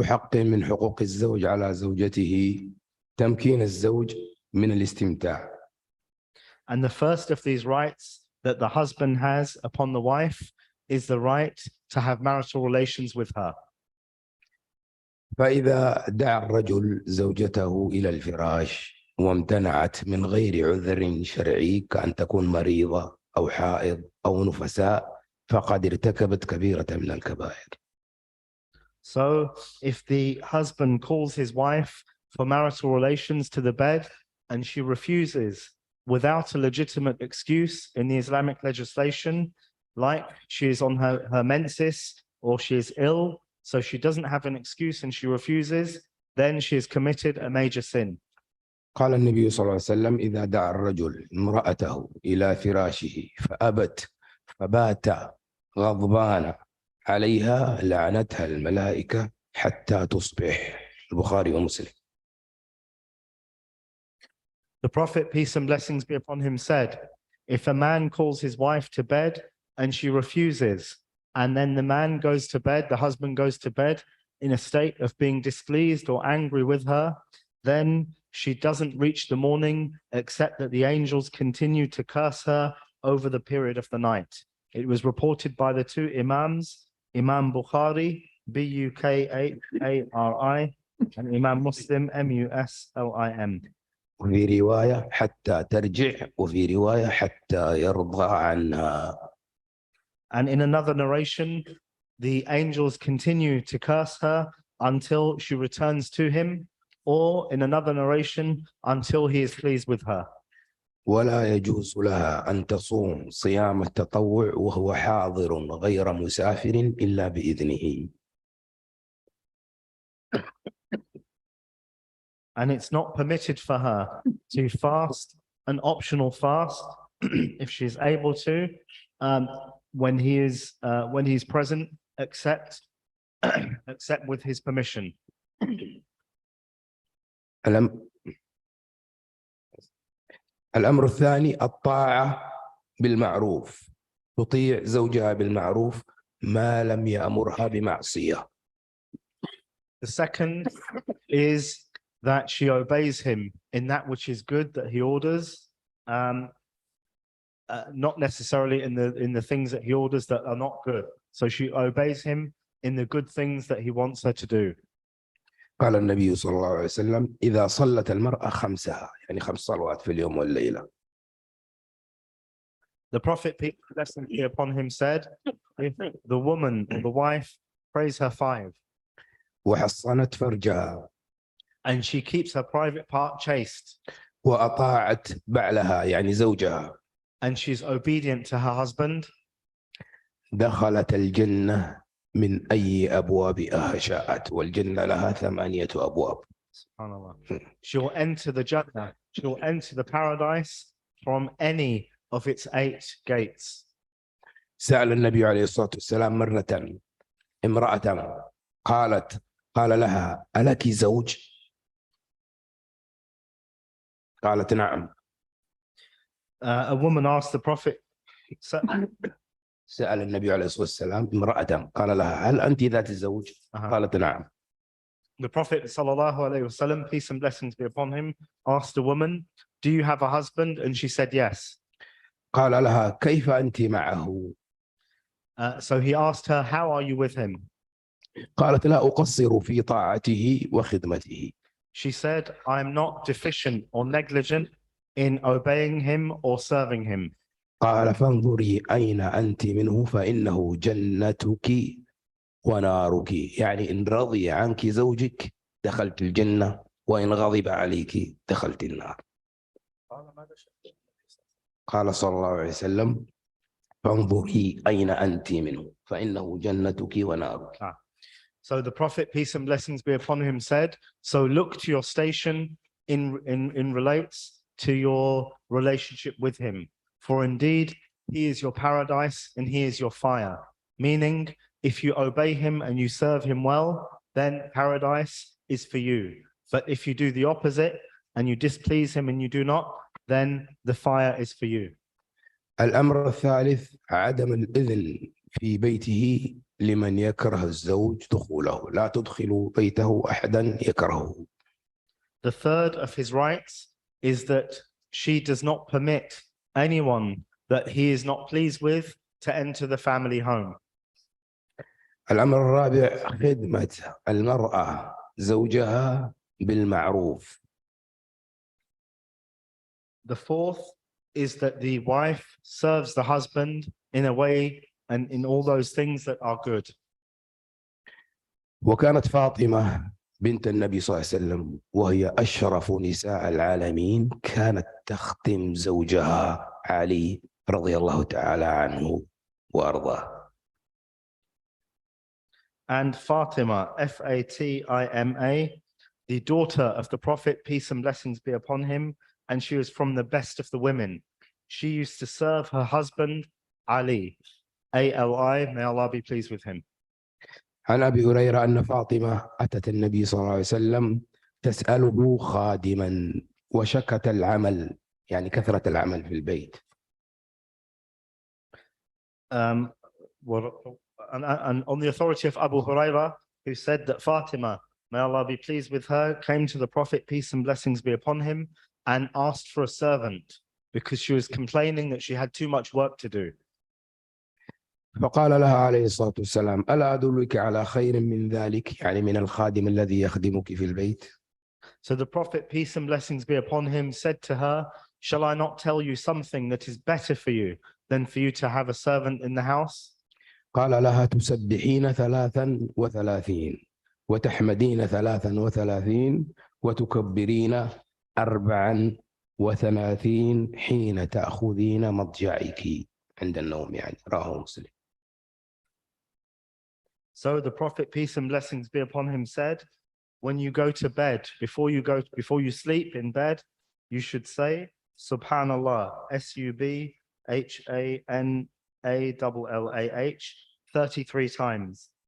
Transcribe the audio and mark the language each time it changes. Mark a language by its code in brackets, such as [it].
[ar] وحق من حقوق الزوج على زوجته تمكين الزوج من الاستمتاع. [en] And the first of these rights that the husband has upon the wife is the right to have marital relations with her. [ar] فإذا دعا الرجل زوجته إلى الفراش وامتنعت من غير عذر شرعي كأن تكون مريضة أو حائض أو نفساء فقد ارتكبت كبيرة من الكبائر. [en] So if the husband calls his wife for marital relations to the bed and she refuses without a legitimate excuse in the Islamic legislation, like she is on her menses or she is ill, so she doesn't have an excuse and she refuses, then she has committed a major sin. [ar] قال النبي صلى الله عليه وسلم إذا دعا الرجل امرأته إلى فراشه فأبت فبات غضبان عليها لعنتها الملائكة حتى تصبح. البخاري ومسلم. [en] The Prophet, peace and blessings be upon him, said, if a man calls his wife to bed and she refuses, and then the man goes to bed, the husband goes to bed in a state of being displeased or angry with her, then she doesn't reach the morning except that the angels continue to curse her over the period of the night. It was reported by the two Imams, Imam Bukhari, Bukhari, and Imam Muslim, Muslim. [ar] وفي رواية حتى ترجع وفي رواية حتى يرضى عنها. [en] And in another narration, the angels continue to curse her until she returns to him, or in another narration, until he is pleased with her. [ar] ولا يجوز لها أن تصوم صيام التطوع وهو حاضر غير مسافر إلا بإذنه. [en] And it's not permitted for her to fast an optional fast if she's able to, when he's present, except with his permission. [ar] الأمر الثاني الطاعة بالمعروف. تطيع زوجها بالمعروف ما لم يأمرها بمعصية. [en] The second is that she obeys him in that which is good that he orders, not necessarily in the things that he orders that are not good. So she obeys him in the good things that he wants her to do. [ar] قال النبي صلى الله عليه وسلم إذا صلت المرأة خمسها يعني 5 صلوات في اليوم والليلة. [en] The Prophet, peace and blessings be upon him, said, if the woman or the wife prays her 5 [ar] وحصنت فرجها [en] and she keeps her private part chaste [ar] وأطاعت بعلها يعني زوجها [en] and she's obedient to her husband, [ar] دخلت الجنة من أي أبوابها شاءت والجنة لها 8 أبواب. [en] She will enter the Jannah, she will enter the paradise from any of its 8 gates. [ar] سأل النبي عليه الصلاة والسلام مرة امرأة قال لها ألك زوج؟ قالت نعم. [en] A woman asked the Prophet, [ar] سأل النبي عليه الصلاة والسلام امرأة قال لها هل أنت ذات الزوج؟ قالت نعم. [en] The Prophet [ar] sallallahu alaihi wasallam, [en] peace and blessings be upon him, asked the woman, do you have a husband? And she said yes. [ar] قال لها كيف أنت معه؟ [en] So he asked her, how are you with him? [ar] قالت لا أقصر في طاعته وخدمته. [en] She said, I'm not deficient or negligent in obeying him or serving him. [ar] قال فانظري أين أنت منه فإنه جنتك ونارك يعني إن رضي عنك زوجك دخلت الجنة وإن غضب عليك دخلت النار. قال صلى الله عليه وسلم فانظري أين أنت منه فإنه جنتك ونارك. [en] So the Prophet, peace and blessings be upon him, said, so look to your station in relates to your relationship with him. For indeed, he is your paradise and he is your fire. Meaning, if you obey him and you serve him well, then paradise is for you. But if you do the opposite and you displease him and you do not, then the fire is for you. [ar] الأمر الثالث عدم الإذن في بيته لمن يكره الزوج دخوله لا تدخلوا بيته أحدا يكرهه. [en] The third of his rights is that she does not permit anyone that he is not pleased with to enter the family home. [ar] الأمر الرابع خدمة المرأة زوجها بالمعروف. [en] The fourth is that the wife serves the husband in a way and in all those things that are good. [ar] وكانت فاطمة بنت النبي صلى الله عليه وسلم وهي أشرف نساء العالمين كانت تخدم زوجها علي رضي الله تعالى عنه وأرضاه. [en] And Fatima, Fatima, the daughter of the Prophet, peace and blessings be upon him, and she was from the best of the women. She used to serve her husband, Ali, Ali, may Allah be pleased with him. [ar] عن أبي هريرة أن فاطمة أتت النبي صلى الله عليه وسلم تسأله خادما وشكت العمل يعني كثرة العمل في البيت. [en] And on the authority of Abu Hurairah, who said that Fatima, may Allah be pleased with her, came to the Prophet, peace and blessings be upon him, and asked for a servant because she was complaining that she had too much work to do. [ar] فقال لها عليه الصلاة والسلام ألا أدلك على خير من ذلك يعني من الخادم الذي يخدمك في البيت. [en] So the Prophet, peace and blessings be upon him, said to her, shall I not tell you something that is better for you than for you to have a servant in the house? [ar] قال لها تسبحين 33 وتحمدين 33 وتكبرين 34 حين تأخذين مضجعك عند النوم يعني رواه مسلم. [en] So the Prophet, peace and blessings be upon him, said, when you go to bed, before you sleep in bed, you should say, Subhanallah, Subhanallah, 33 times.